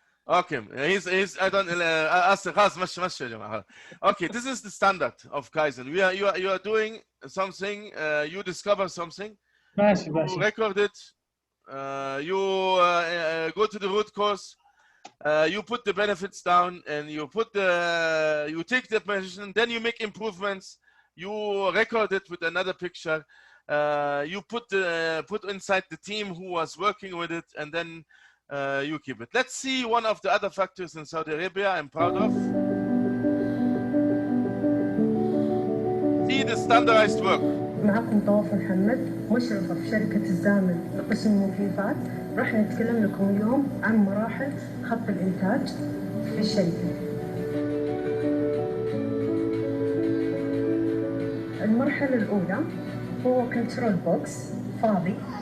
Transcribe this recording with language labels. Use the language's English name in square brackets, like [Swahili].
[English] Okay, I don't [Arabic] خلاص مشي يا جماعة. [English] Okay, this is the standard of Kaizen. You are doing something, you discover something, you record it, you go to the root cause, you put the benefits down, and you take the position, then you make improvements, you record it with another picture, you put inside the team who was working with it, and then you keep it. Let's see one of the other factors in Saudi Arabia I'm proud of. See the standardized work. [Arabic] معكم طواف محمد مشرفة في شركة الزامل لقسم المكيفات. راح نتكلم لكم اليوم عن مراحل خط الإنتاج في الشركة. المرحلة الأولى هو كنترول بوكس فاضي.